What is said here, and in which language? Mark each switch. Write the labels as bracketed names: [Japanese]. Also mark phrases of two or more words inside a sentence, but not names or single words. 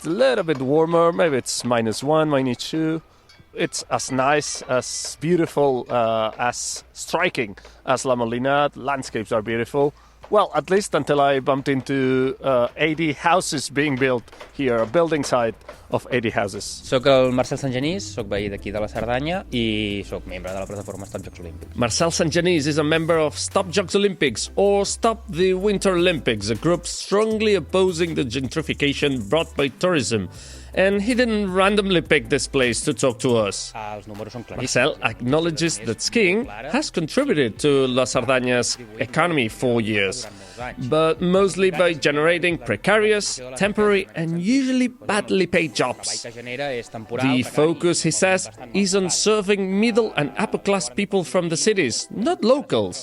[English] It's a little bit warmer, maybe it's -1, -2. It's as nice, as beautiful, as striking as La Molina. The landscapes are beautiful. Well, at least until I bumped into 80 houses being built here, a building site of 80 houses. [Catalan] Soc el Marcel Sangenís, soc veí d'aquí de la Cerdanya i soc membre de la plataforma Stop Jocs Olímpics. [English] Marcel Sangenís is a member of Stop Jocs Olympics, or Stop the Winter Olympics, a group strongly opposing the gentrification brought by tourism. And he didn't randomly pick this place to talk to us. [Catalan] Els números són claríssims. [English] Marcel acknowledges that skiing has contributed to La Cerdanya's economy for years, but mostly by generating precarious, temporary, and usually badly paid jobs. The focus, he says, is on serving middle and upper-class people from the cities, not locals.